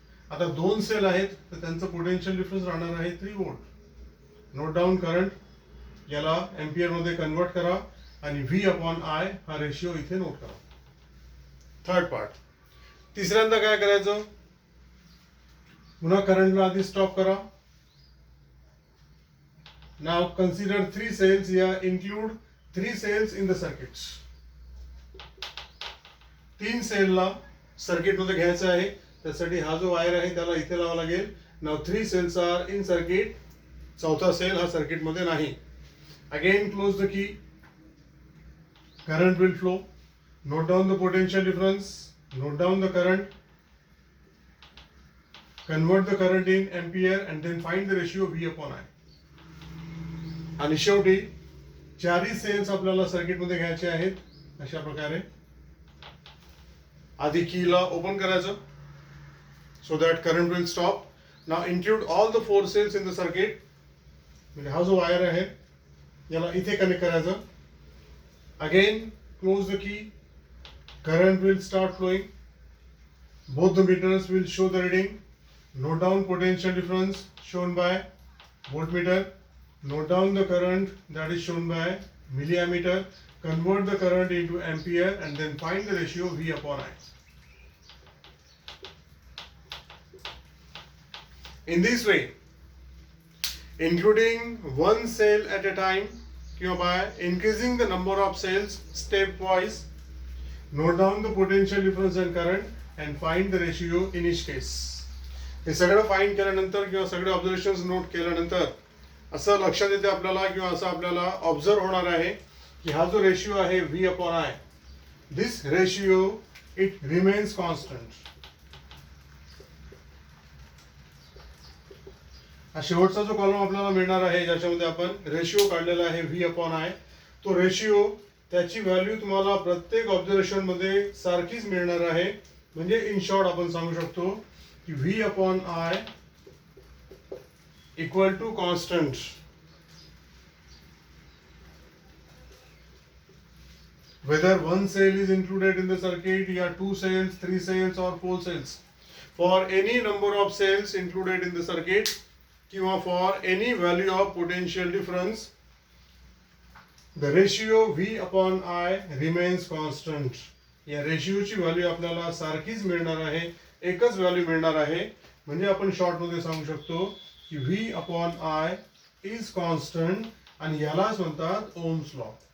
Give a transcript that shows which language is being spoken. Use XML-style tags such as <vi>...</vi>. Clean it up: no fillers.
<mr>आता 2 सेल आहेत तर त्यांचं पोटेन्शियल डिफरन्स राहणार आहे 3 व्होल्ट.</mr> <en>note down current,</en> <mr>याला एम्पियर मध्ये कन्वर्ट करा आणि V/I हा रेशिओ इथे नोट करा.</mr> <en>Third part.</en> <mr>तिसऱ्यांदा काय करायचं, पुन्हा करंटला आधी स्टॉप करा.</mr> <en>Now consider 3 cells या include 3 cells in the circuit.</en> <mr>3 सेलला circuit मध्ये घ्यायचं आहे. त्यासाठी हा जो वायर आहे त्याला इथे लावावा लागेल.</mr> <en>Now 3 cells are in circuit.</en> <mr>चौथा सेल हा सर्किट मध्ये नाही.</mr> <en>Again close the key, current will flow. Note down the potential difference, note down the current, convert the current in ampere and then find the ratio V/I.</en> <mr>आणि शेवटी 4ही cells आपल्याला circuit मध्ये घ्यायचे आहेत. अशा प्रकारे आधी कीला ओपन करायचं</mr> <en>So that current will stop. Now include all the 4 cells in the circuit.</en> <mr>म्हणजे हा जो वायर आहे याला इथे कनेक्ट करायचं.</mr> <en>Again close the key, current will start flowing. Both the meters will show the reading. Note down potential difference shown by voltmeter. Note down the current that is shown by milliammeter. Convert the current into ampere and then find the ratio V/I. In this way, including one cell at a time, by increasing the number of cells stepwise, note down the potential difference and current and find the ratio in each case.</en> <mr>हे सगळं find केल्यानंतर किंवा सगळे observations note केल्यानंतर असं लक्षात येते आपल्याला किंवा असं आपल्याला ऑब्झर्व होणार आहे की हा जो रेशिओ आहे V/I,</mr> <en>This ratio it remains constant.</en> <mr>हा शेवटचा जो कॉलम आपल्याला मिळणार आहे ज्याच्यामध्ये आपण रेशिओ काढलेला आहे V/I, तो रेशिओ त्याची व्हॅल्यू तुम्हाला प्रत्येक ऑब्झर्वेशन मध्ये सारखीच मिळणार आहे. म्हणजे इन शॉर्ट आपण सांगू शकतो की V/I equal to constant.</mr> <en>Whether one cell is included in the circuit, या 2 cells, 3 cells or 4 cells. For any number of cells included in the circuit, किंवा for any value of potential difference the ratio V upon I remains constant.</en> <mr>या रेशिओची value आपल्याला सारखीच मिळणार आहे, एकच value मिळणार आहे. म्हणजे आपण शॉर्टमध्ये सांगू शकतो की</mr> <en>V upon I is constant</en> <mr>आणि यालाच म्हणतात ओम्स लॉ.</mr>